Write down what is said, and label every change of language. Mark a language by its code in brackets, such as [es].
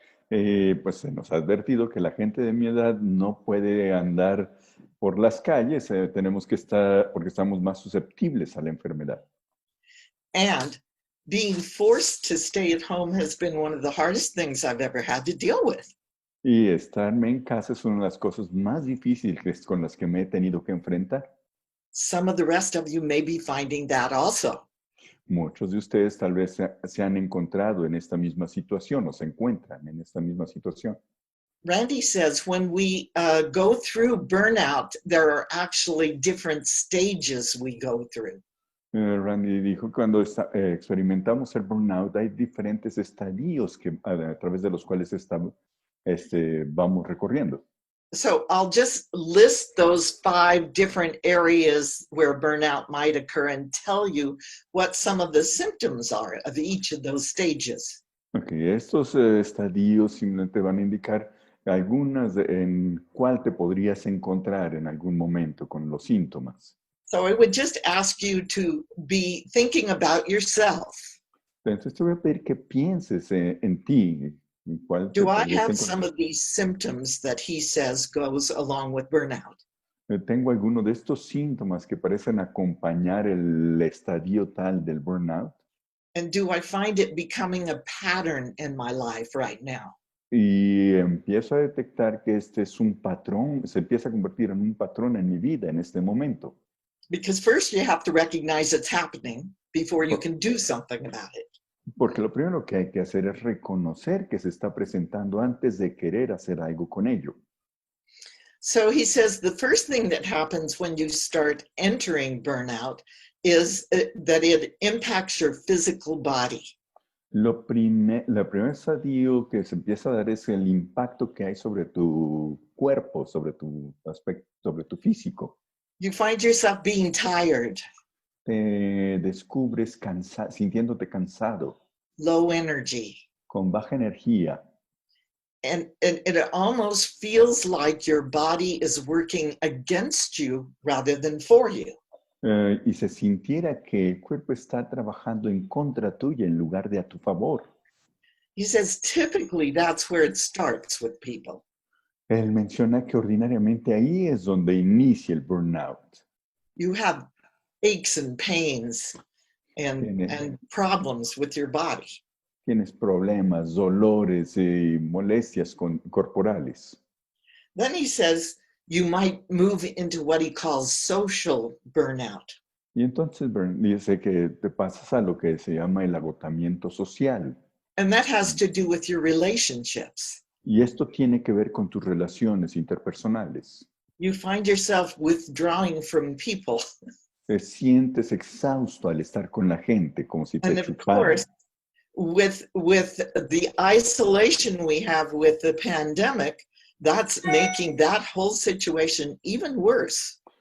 [es] Pues se nos ha advertido que la gente de mi edad no puede andar por las calles. Tenemos que estar, porque estamos más susceptibles a la enfermedad. [en] And being forced to stay at home has been one of the hardest things I've ever had to deal with. [es] Y estarme en casa es una de las cosas más difíciles con las que me he tenido que enfrentar. [en] Some of the rest of you may be finding that also. [es] Muchos de ustedes tal vez se han encontrado en esta misma situación o se encuentran en esta misma situación. [en] Randy says when we go through burnout, there are actually different stages we go through. [es] Randy dijo que cuando experimentamos el burnout hay diferentes estadios a través de los cuales vamos recorriendo. [en] So I'll just list those 5 different areas where burnout might occur and tell you what some of the symptoms are of each of those stages. [es] Okay, estos estadios simplemente van a indicar algunas en cuál te podrías encontrar en algún momento con los síntomas. [en] So I would just ask you to be thinking about yourself. [es] Entonces te voy a pedir que pienses en ti. En cuál te [en] Do I [es] podrías [en] have [es] encontrar. [en] some of these symptoms that he says goes along with burnout? [es] Tengo alguno de estos síntomas que parecen acompañar el estadio tal del burnout. [en] And do I find it becoming a pattern in my life right now? [es] Y empiezo a detectar que este es un patrón, se empieza a convertir en un patrón en mi vida en este momento. [en] Because first you have to recognize it's happening before you can do something about it. [es] Porque lo primero que hay que hacer es reconocer que se está presentando antes de querer hacer algo con ello. [en] So he says the first thing that happens when you start entering burnout is that it impacts your physical body. [es] La primera estadio que se empieza a dar es el impacto que hay sobre tu cuerpo, sobre tu aspecto, sobre tu físico. [en] You find yourself being tired, [es] Te descubres sintiéndote cansado, [en] low energy, [es] con baja energía. [en] and it almost feels like your body is working against you rather than for you. [es] Y se sintiera que el cuerpo está trabajando en contra tuya en lugar de a tu favor. [en] He says typically that's where it starts with people. [es] Él menciona que ordinariamente ahí es donde inicia el burnout. [en] You have aches and pains and problems with your body. [es] Tienes problemas, dolores y molestias corporales. [en] Then he says you might move into what he calls social burnout. [es] Y entonces dice que te pasas a lo que se llama el agotamiento social. [en] And that has to do with your relationships. [es] Y esto tiene que ver con tus relaciones interpersonales. [en] You find yourself withdrawing from people. [es] Te sientes exhausto al estar con la gente, como si te [en] And of course, [es] chuparan. [en] with the isolation we have with the pandemic, that's making that whole situation even worse.